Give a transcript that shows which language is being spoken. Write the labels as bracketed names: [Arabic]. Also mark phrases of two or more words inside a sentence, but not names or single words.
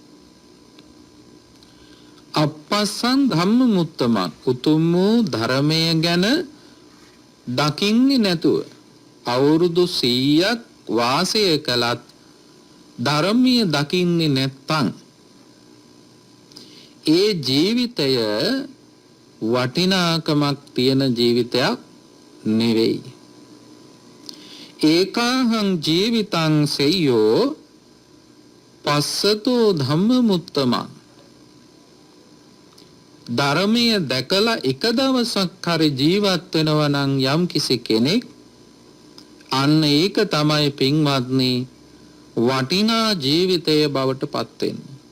[Pali] අපස්සං ධම්ම මුත්තමං, [Sinhala] උතුම් වූ ධර්මය ගැන දකින්නේ නැතුව අවුරුදු 100ක් වාසය කළත් ධර්මීය දකින්නේ නැත්නම් ඒ ජීවිතය වටිනාකමක් තියෙන ජීවිතයක් නෙවෙයි. [Pali] ඒකාහං ජීවිතං සෙය්‍යෝ පස්සතෝ ධම්ම මුත්තමං, [Sinhala] ධර්මීය දැකලා එක දවසක් හරි ජීවත් වෙනවා නම් යම් කිසි කෙනෙක්, අන්න ඒක තමයි පින්වත්නි වටිනා ජීවිතය බවට පත් වෙන්නේ.